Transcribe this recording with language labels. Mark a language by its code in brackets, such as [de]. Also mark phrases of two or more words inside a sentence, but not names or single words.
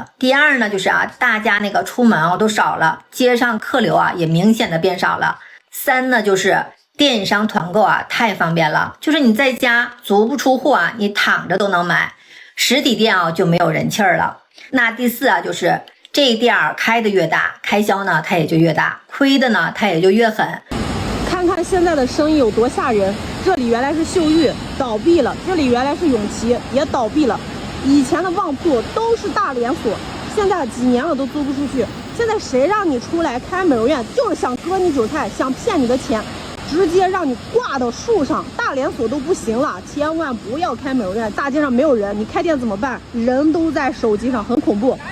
[zh] 第二呢就是啊，大家那個出門啊都少了，街上客流啊也明顯的變少了。3呢就是電商團購啊太方便了，就是你在家足不出戶啊，你躺着都能買，實體店啊就沒有人氣兒了。那第4啊就是這店開的越大，開銷呢它也就越大，虧的呢它也就越狠。看看現在的生意有多嚇人，這裡原來是秀玉倒閉了，這裡原來是永琪也倒閉了，以前的旺鋪都是大連鎖，現在幾年了都租不出去。現在誰讓你出來開美容院，就是想割你韭菜，想騙你的錢，直接讓你掛到樹上，大連鎖都不行了，千萬不要開美容院，大街上沒有人，你開店怎麼辦？人都在手機上，很恐怖。